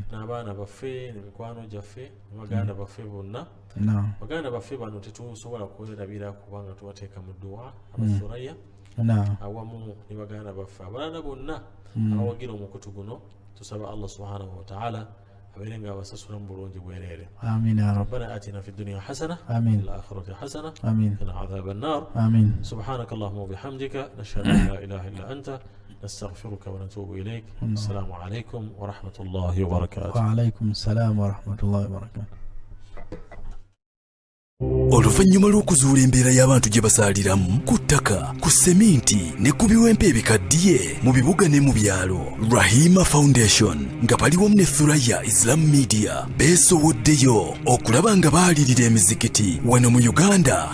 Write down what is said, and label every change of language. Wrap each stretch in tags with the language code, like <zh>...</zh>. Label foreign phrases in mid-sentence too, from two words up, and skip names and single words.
<lg>N'abaana baffe n'emikwano gyaffe baganda baffe bonna. Baganda baffe bano tetusobola kwerabira kubanga tubateeka mu dduwa abasuraya awamu ne baganda baffe abalala bonna abawagira omukutu guno tusaba</lg> <ar>الله سبحانه وتعالى</ar> <lg>abeere nga abasasula mu bulungi bwereere.</lg> <ar>آمين يا رب. ربنا آتنا في الدنيا حسنة آمين. وفي الآخرة حسنة آمين. وقنا عذاب النار آمين. سبحانك اللهم وبحمدك نشهد أن لا إله إلا أنت نستغفرك ونتوب إليك. السلام عليكم ورحمة الله وبركاته. وعليكم السلام ورحمة الله وبركاته.</ar> <lg>oluvannyuma lw'okuzuula embeera y'abantu gye basaaliramu ku ttaka, ku seminti ne ku biwempe ebikaddiye mu bibuga ne mu byalo, Rahima Foundation nga baliwamu ne Thuraya Islam Media beesowoddeyo okulaba nga baalirira emizikiti wano mu Uganda.</lg>